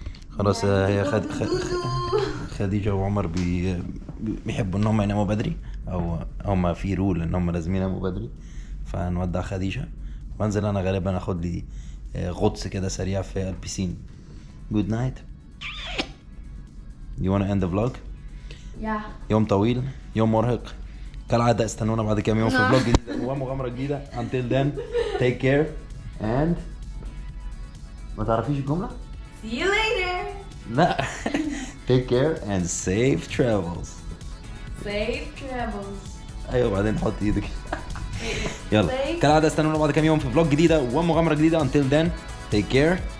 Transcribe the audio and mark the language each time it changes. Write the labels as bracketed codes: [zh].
[ar] خلاص هي خديجة وعمر بيحبوا ان هم يناموا بدري، او هم في رول ان هم لازم يناموا بدري، فنودع خديجة وانزل انا غالبا اخد لي غطس كده سريع في البيسين. [en] Good night. You wanna end the vlog? Yeah. [ar] يوم طويل، يوم مرهق. كالعادة استنونا بعد كام يوم في فلوج جديد ومغامرة جديدة. [en] Until then take care and [ar] ما تعرفيش الجملة؟ [en] See you later. [ar] لا. [en] Take care and safe travels. Safe travels. [ar] ايوه بعدين حط ايدك. يلا كالعادة استنونا بعد كام يوم في فلوج جديدة ومغامرة جديدة. [en] Until then take care.